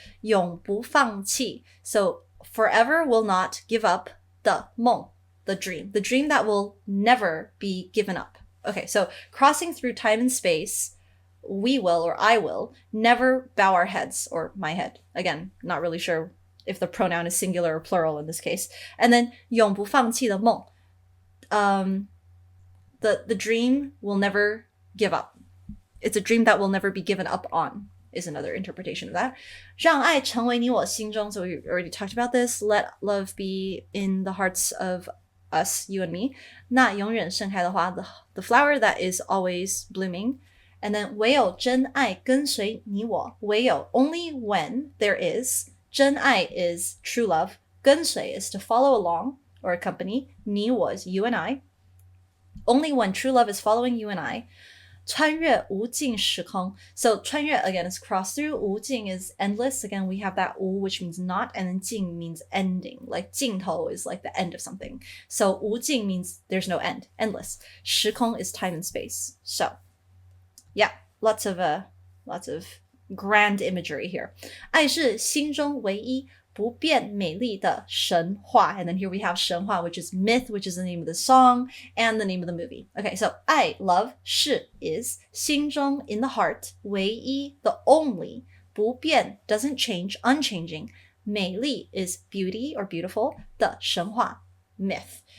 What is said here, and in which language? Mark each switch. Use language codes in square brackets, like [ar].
[zh] 永不放弃 [en] so forever will not give up 的梦 the dream that will never be given up. Okay, so crossing through time and space, we will, or I will, never bow our heads, or my head. Again, not really sure if the pronoun is singular or plural in this case. And then [zh] 永不放弃的梦. [en] The dream will never give up. It's a dream that will never be given up on. is another interpretation of that. [zh] 让爱成为你我心中, [en] so we already talked about this. Let love be in the hearts of us, you and me. [zh] 那永远盛开的花, [en] the flower that is always blooming. And then [zh] 唯有真爱跟随你我. [en] 唯有, only when there is. 真爱 is true love. 跟随 is to follow along or accompany. 你我 is you and I. Only when true love is following you and I. [zh] 穿越无尽时空. [en] So 穿越 again is cross through. 无尽 is endless. Again, we have that 无 which means not, and then 尽 means ending. Like 尽头 is like the end of something. So 无尽 means there's no end, endless. 时空 is time and space. So yeah, lots of grand imagery here. [zh] 爱是心中唯一不变美丽的神话. [en] And then here we have 神话, which is myth, which is the name of the song and the name of the movie. Okay, so 爱 love, 是 is 心中 in the heart, 唯一 the only, 不变 doesn't change, unchanging. 美丽 is beauty or beautiful, 的神话 myth.